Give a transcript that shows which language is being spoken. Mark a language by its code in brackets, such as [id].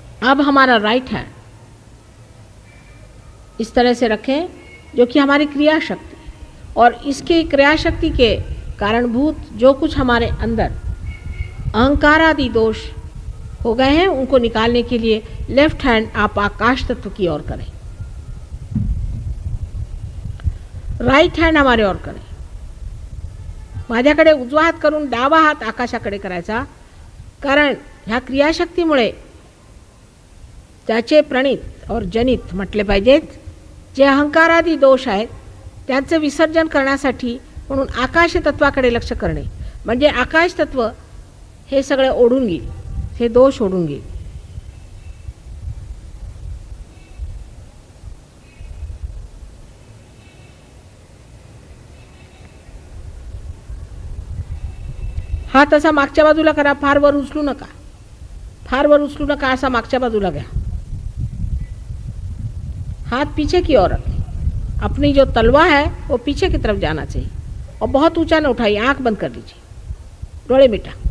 [hi] अब हमारा right hand इस तरह से रखें जो कि हमारी क्रिया शक्ति, और इसके क्रिया शक्ति के कारणभूत जो कुछ हमारे अंदर अहंकार आदि दोष हो गए हैं उनको निकालने के लिए लेफ्ट हैंड आप आकाश तत्व की ओर करें, राइट हँड हमारे ओर करें। [mr] माझ्याकडे उजवा हात करून डावा हात आकाशाकडे करायचा, कारण ह्या क्रियाशक्तीमुळे त्याचे प्रणित और जनित म्हटले पाहिजेत, जे अहंकारादी दोष आहेत त्यांचे विसर्जन करण्यासाठी म्हणून आकाश तत्वाकडे लक्ष करणे, म्हणजे आकाश तत्व हे सगळे ओढून घेईल, हे दोष ओढून घेईल। हात असा मागच्या बाजूला करा, फार वर उचलू नका, फार वर उचलू नका, असा मागच्या बाजूला घ्या। [hi] हाथ पीछे की ओर रखें, अपनी जो तलवा है वो पीछे की तरफ जाना चाहिए, और बहुत ऊंचा न उठाइए, आंख बंद कर लीजिए, [mr] डोळे मिटा।